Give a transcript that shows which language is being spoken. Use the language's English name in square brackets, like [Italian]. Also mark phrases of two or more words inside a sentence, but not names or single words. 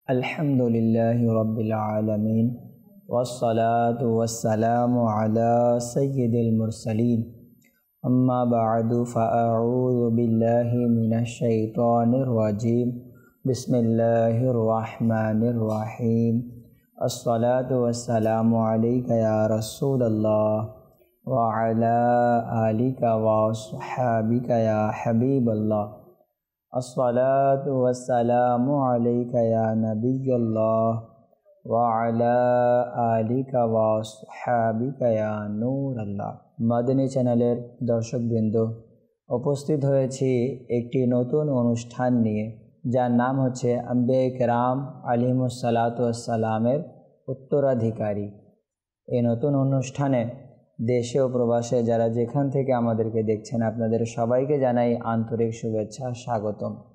[Arabic] الحمد لله رب العالمين والصلاة والسلام على سيد المرسلين أما بعد فأعوذ بالله من الشيطان الرجيم بسم الله الرحمن الرحيم الصلاة والسلام عليك يا رسول الله وعلى آلك وأصحابك يا حبيب الله الصلاة والسلام عليك يا نبي الله وعلى آلك وأصحابك يا نور الله. [Bangla] মাদানী চ্যানেলের দর্শকবৃন্দ উপস্থিত হয়েছি একটি নতুন অনুষ্ঠান নিয়ে, যার নাম হচ্ছে আম্বিয়া কেরাম [Arabic] عليهم الصلاة والسلام [Bangla] উত্তরাধিকারী। এই নতুন অনুষ্ঠানে দেশে ও প্রবাসে যারা যেখান থেকে আমাদেরকে দেখছেন, আপনাদের সবাইকে জানাই আন্তরিক শুভেচ্ছা, স্বাগতম।